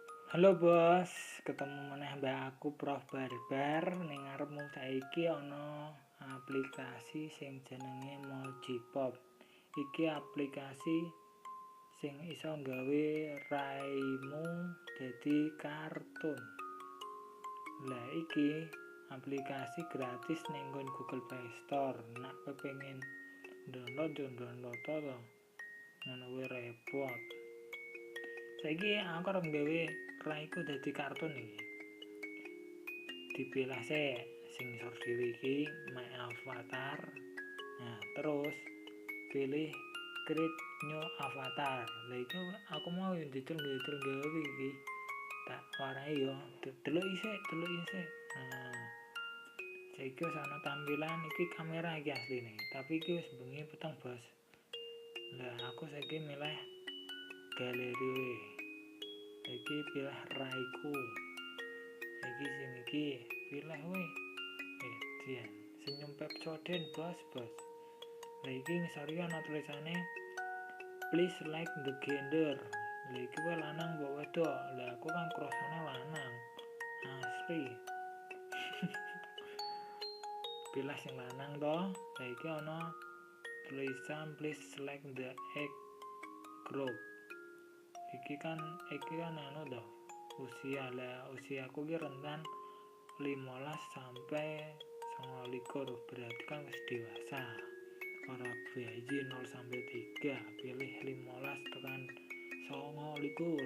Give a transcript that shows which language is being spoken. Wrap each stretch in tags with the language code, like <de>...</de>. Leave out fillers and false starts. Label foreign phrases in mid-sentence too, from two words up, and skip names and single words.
<jv>Halo bos, ketemu meneh mbak aku Prof Barbar ning ngarepmu saiki ana aplikasi sing jenenge Mojipop. Iki aplikasi sing iso gawe raimu dadi kartun. Lah iki aplikasi gratis ning Google Play Store. Nek kepengin download yo download to. Ngono kuwi repot. Saiki aku arep gawe raiku dadi kartun iki. Dipilah sing ngisor dhewe iki</jv> <en>my avatar.</en> <jv>Nah, terus pilih</jv> <en>create new avatar.</en> <jv>Lah iki aku mau jajal gawe iki. Tak warai yo, delok isik. Nah, saiki wis ana tampilan iki kamera iki asline, tapi iki wis bengi peteng, Bos. Lah aku saiki milih galeri. Iki pilih raiku. Iki sing iki pilih we. Dian senyum Pepsodent bos. Lah iki ngisori ana tulisane</jv> <en>please like the gender.</en> <jv>Lah iki wae lanang mbok wedok. Lah aku kan krosone lanang. Asli. Pilih sing lanang to. Lah iki ana tulisan</jv> <en>please select the age group.</en> <jv>Iki kan anu to. Usiaku ki rentan 15 sampai 29,</jv> <id>berarti kan</id> <jv>wis dewasa. Ora bayi 0 sampai 3, pilih 15 tekan 29.</jv>